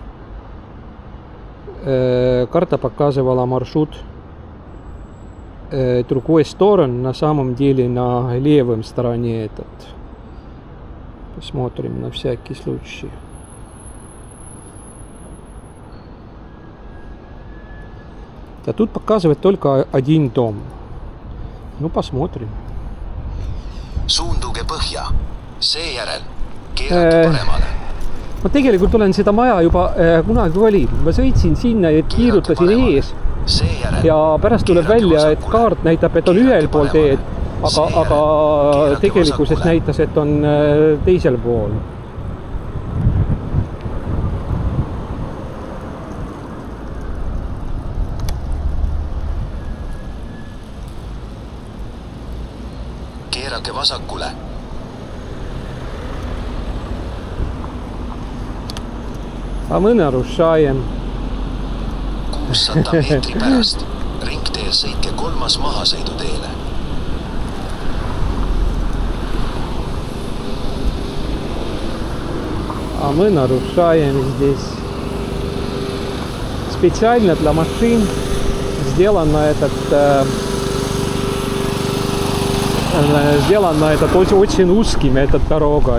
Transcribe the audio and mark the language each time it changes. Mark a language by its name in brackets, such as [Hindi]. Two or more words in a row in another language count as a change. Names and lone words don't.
[Russian] Карта показывала маршрут другой стороны, на самом деле на левом стороне этот. Посмотрим на всякий случай. А тут показывает только один дом. Ну, посмотрим. [Estonian] Suunduge põhja, seejärel keerake paremale. Ma tegelikult olen seda maja juba kunagi oli. Ma sõitsin sinna ja kiirutasin ees. Ja pärast tuleb välja, et kaart näitab, et on ühel pool teed, aga tegelikkuses näitas, et on teisel pool. Keerake vasakule. [Russian] А мы нарушаем. [Estonian] 600 meetri pärast. Ringteel sõitke 3. mahasõiduteele. [Russian] А мы нарушаем здесь. Специально для машин сделано этот очень узким, эта дорога.